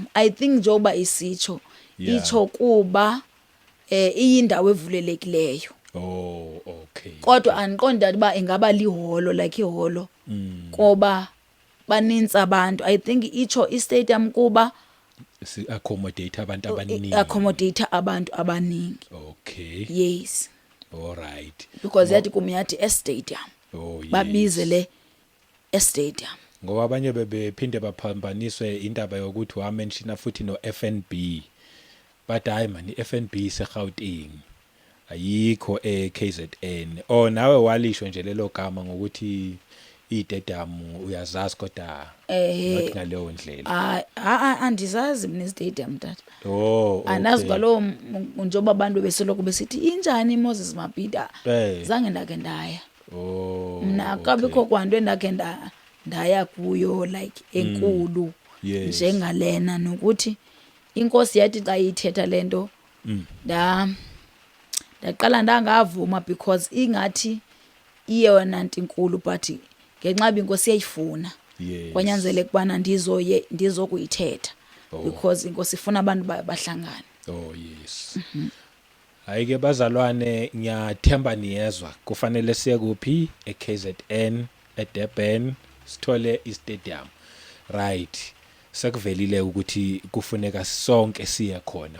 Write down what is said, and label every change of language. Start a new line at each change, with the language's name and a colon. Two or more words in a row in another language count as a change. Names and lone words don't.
English: I think
Zulu: njengoba isitsho
English: Yeah.
Xhosa: itsho kuba iyindawo evulelekileyo.
English: Oh, okay.
Xhosa: Kodwa andiqondi uba ingaba liholo like iholo ngoba banintsi abantu.
English: I think
Xhosa: itsho i-stadium kuba
Zulu: Si accommodate abantu abaningi. accommodate abantu abaningi.
English: Okay. Yes, All right.
Xhosa: because yathi kum yathi e-stadium
English: Oh, yes.
Xhosa: babizele e-stadium.
Zulu: Ngoba abanye bephinde baphambaniswe indaba yokuthi wamention futhi no FNB. But hayi man, iFNB seGauteng. Ayikho eKZN. Oh, nawe walisho nje lelo gama ngokuthi iDedam uyazazi kodwa not ngaleyo ndlela.
Xhosa: Andizazi mina i-stadium tata.
English: Oh, okay.
Xhosa: Anazi kwalo njengoba abantu besoloko besithi injani iMoses Mabhida. Zange ndake ndaya. Oh. Mna akabikho kwanto endake ndaya kuyo like enkulu
English: Yes.
Xhosa: njengalena nokuthi inkosi yathi xa ithetha lento ndaqala ndangavuma because ingathi iyona nto inkulu but ngenxa inkosi yayifuna
English: Yes.
Xhosa: kwanyanzeleka kubana ndizokuyithetha because inkosi ifuna abantu bahlangane.
English: Oh, yes.
Zulu: Hayike bazalwane, ngiyathemba niyezwa. Kufanele siye kuphi? eKZN, eDurban, sithole istadium.
English: Right.
Xhosa: Sekuvelile ukuthi kufuneka sonke siye khona.